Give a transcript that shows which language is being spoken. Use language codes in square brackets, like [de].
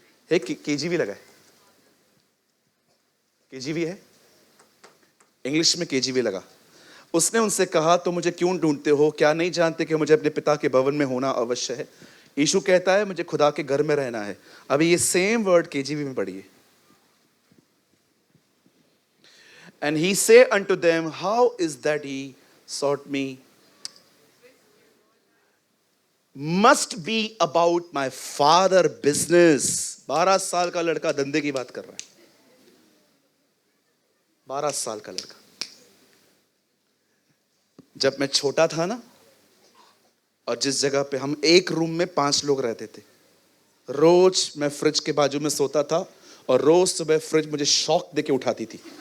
[hi] एक केजीवी लगा है, केजीवी है, इंग्लिश में केजीवी लगा। उसने उनसे कहा, तो मुझे क्यों ढूंढते हो? क्या नहीं जानते कि मुझे अपने पिता के भवन में होना अवश्य है? यीशु कहता है, मुझे खुदा के घर में रहना है। अभी ये सेम वर्ड केजीवी में पढ़िए। [en] And he say unto them, how is that ye sought me? Must be about my father business. [hi] 12 साल का लड़का धंधे की बात कर रहा है। 12 साल का लड़का। जब मैं छोटा था ना, और जिस जगह पे हम एक रूम में 5 लोग रहते थे, रोज मैं फ्रिज के बाजू में सोता था और रोज सुबह फ्रिज मुझे शॉक देके उठाती थी।